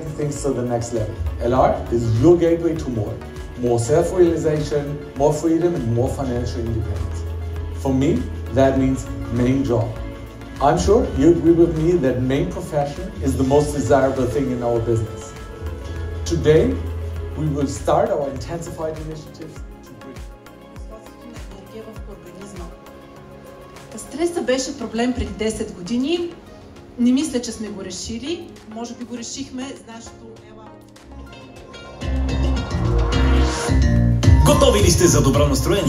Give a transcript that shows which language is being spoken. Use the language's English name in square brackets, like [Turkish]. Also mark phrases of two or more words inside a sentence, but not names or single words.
[English] things to the next level. LR is your gateway to more self-realization, more freedom, and more financial independence. For me, that means main job. I'm sure you agree with me that main profession is the most desirable thing in our business. Today, we will start our intensified initiatives to bring [Bulgarian] енергия в организма. Стресът беше проблем преди 10 години. Не мисля, че сме го решили. Може би го решихме с нашето Готови ли сте за добро настроение?